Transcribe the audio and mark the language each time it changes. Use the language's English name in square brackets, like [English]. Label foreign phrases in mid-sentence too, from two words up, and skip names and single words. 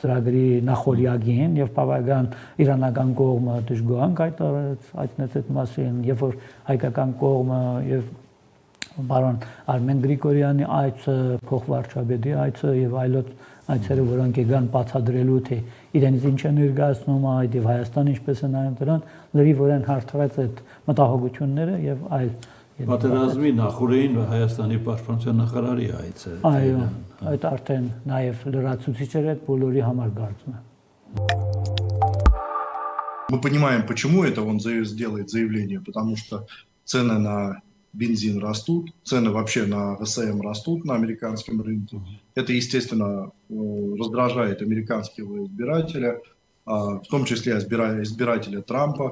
[Armenian] ծրագրի նախորյակին եւ բավական իրանական կողմը դժգոհան կայտարարեց այդ մասին, երբ որ հայկական կողմը եւ պարոն Արմեն Գրիգորյանի այցը, փոխվարչապետի այցը եւ այլոց այցերը, որոնք եկան բացադրելու թե իրենից ինչ է ներկայացնում այդ եւ Հայաստանը ինչպես է նայում դրան, լրիվորեն հարթվեց այդ մտահոգությունները եւ այլ Պատերազմի նախորդին Հայաստանի պաշտպանության նախարարի այցը։ Այո, այդ արդեն նաեւ լրացուցիչ էր այդ բոլորի համար կարծում եմ։ [Russian] Мы понимаем, почему это он сделает заявление, потому что цены на бензин растут, цены вообще на ГСМ растут на американском рынке. Это, естественно, раздражает американского избирателя, в том числе избирателя Трампа.